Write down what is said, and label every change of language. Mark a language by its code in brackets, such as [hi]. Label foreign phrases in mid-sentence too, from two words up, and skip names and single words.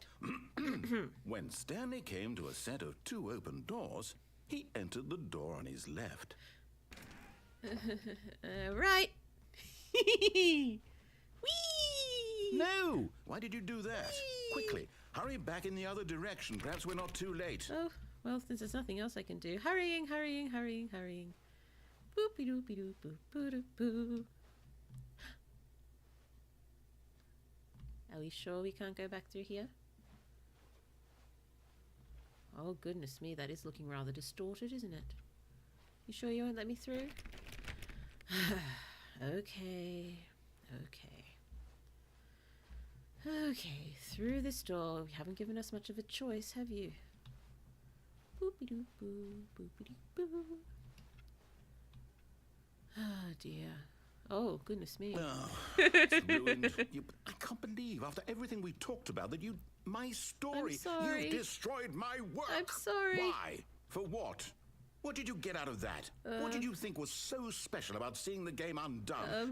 [en] When Stanley came to a set of 2 open doors, he entered the door on his left. Right. Whee! No! Why did you do that? Quickly, hurry back in the other direction. Perhaps we're not too late. Oh, well, since there's nothing else I can do. Hurrying, hurrying, hurrying, hurrying. Boopy doopy doop boop boo doop boo. Are we sure we can't go back through here? Oh, goodness me, that is looking rather distorted, isn't it? You sure you won't let me through? Okay. Okay, through this door. You haven't given us much of a choice, have you? Boopy doop boo, boopy doop boo. Oh dear. Oh, goodness me. Oh, it's ruined. I can't believe, after everything we talked about, that you... My story. I'm sorry. You destroyed my work. I'm sorry. Why? For what? What did you get out of that? What did you think was so special about seeing the game undone?